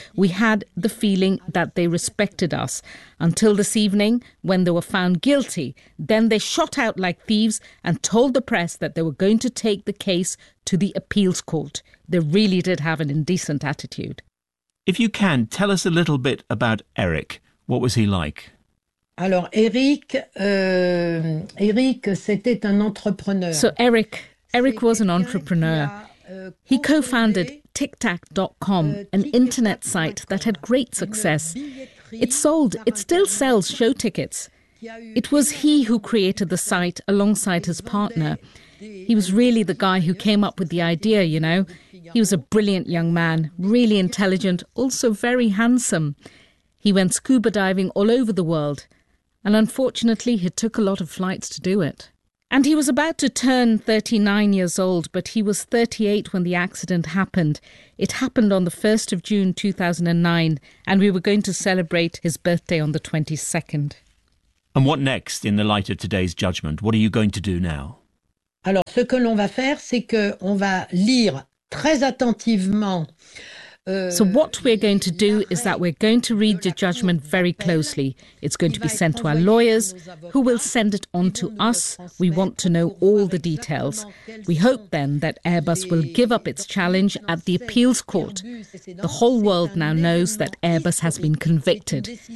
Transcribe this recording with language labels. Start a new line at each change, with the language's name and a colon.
English: We had the feeling that they respected us. Until this evening, when they were found guilty, then they shot out like thieves and told the press that they were going to take the case to the appeals court. They really did have an indecent attitude. If you can, tell us a little bit about Eric. What was he like?
French: Alors Eric, c'était un entrepreneur.
English: So Eric was an entrepreneur. He co-founded TicTac.com, an internet site that had great success. It still sells show tickets. It was he who created the site alongside his partner. He was really the guy who came up with the idea, you know. He was a brilliant young man, really intelligent, also very handsome. He went scuba diving all over the world, and unfortunately he took a lot of flights to do it. And he was about to turn 39 years old, but he was 38 when the accident happened. It happened on the 1st of June 2009, and we were going to celebrate his birthday on the 22nd. And what next in the light of today's judgment? What are you going to do now?
French: Alors, ce que l'on va faire, c'est que on va lire très attentivement.
English: So what we're going to do is that we're going to read the judgment very closely. It's going to be sent to our lawyers, who will send it on to us. We want to know all the details. We hope then that Airbus will give up its challenge at the appeals court. The whole world now knows that Airbus has been convicted.